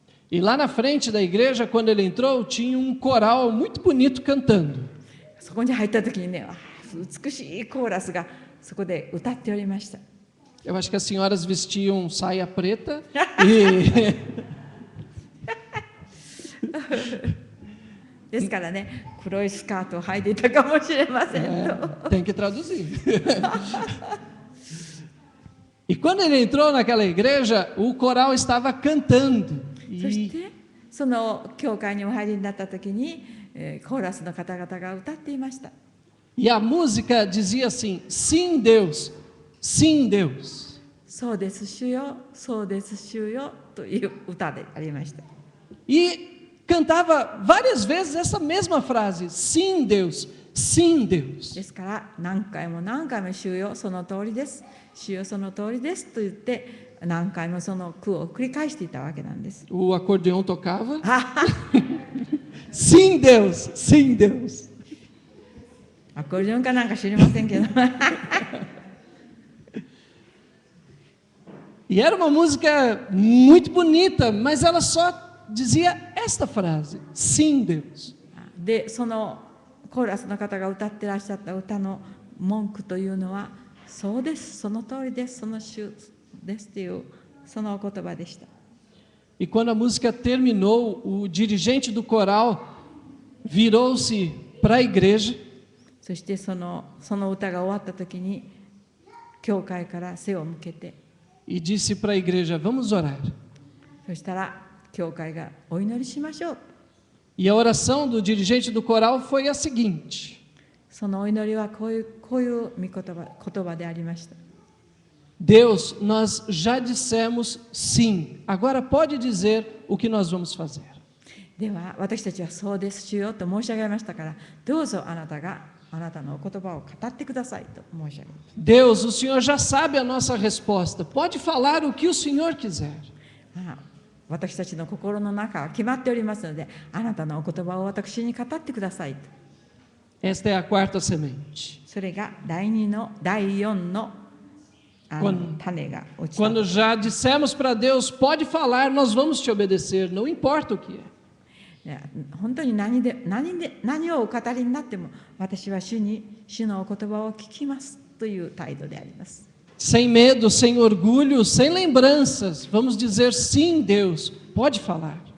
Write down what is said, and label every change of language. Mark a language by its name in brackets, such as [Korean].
[Portuguese] E lá na frente da igreja, quando ele entrou, tinha coral muito bonito cantando. [Japanese] そこに入ったときにね、美しいコーラスがそこで歌っておりました。 [Portuguese] Eu acho que as senhoras vestiam saia preta e [Japanese] ですからね、黒いスカートを履いていたかもしれませんと。 [Portuguese] tem que traduzir. E quando ele entrou naquela igreja, o coral estava cantando. [Japanese] そしてその教会にお入りになったときに、コーラスの方々が歌っていました。 [Portuguese] E a música dizia assim: sim, Deus, sim, Deus. [Japanese] そうです主よ、そうです主よという歌でありました。 [Portuguese] E cantava várias vezes essa mesma frase: sim, Deus, sim, Deus. [Japanese] ですから何回も何回も主よ、その通りです。主よ、その通りですと言って何回もその句を繰り返していたわけなんです。 [Portuguese] O acordeão tocava. Sim, Deus, sim, Deus. [Japanese] アコーディオンかなんか知りませんけど。 [Portuguese] E era uma música muito bonita, mas ela só dizia esta frase: sim, Deus. [Japanese] で、そのコーラスの方が歌ってらっしゃった歌の文句というのは、そうです、その通りです、その主ですというそのお言葉でした。 [Portuguese] E quando a música terminou, o dirigente do coral virou-se para a igreja [Japanese] そしてその歌が終わった時に、教会から背を向けて、 [Portuguese] e disse para a igreja: vamos orar. [Japanese] そしたら教会がお祈りしましょう。 [Portuguese] E a oração do dirigente do coral foi a seguinte: [Japanese] そのお祈りはこういう御言葉でありました。 [Portuguese] Deus, nós já dissemos sim, agora pode dizer o que nós vamos fazer. [Japanese] では私たちはそうです主よと申し上げましたから、どうぞあなたのお言葉を語ってくださいと申し上げました。 [Portuguese] Deus, o Senhor já sabe a nossa resposta, pode falar o que o Senhor quiser. [Japanese] 私たちの心の中は決まっておりますので、あなたのお言葉を私に語ってくださいと。 [Portuguese] Esta é a quarta semente. [Japanese] それが第4の種が落ちた。 [Portuguese] Quando já dissemos para Deus, pode falar, nós vamos te obedecer, não importa o que é. [Japanese] 本当に何をお語りになっても、私は主のお言葉を聞きますという態度であります。 [Portuguese] Sem medo, sem orgulho, sem lembranças, vamos dizer sim, Deus, pode falar.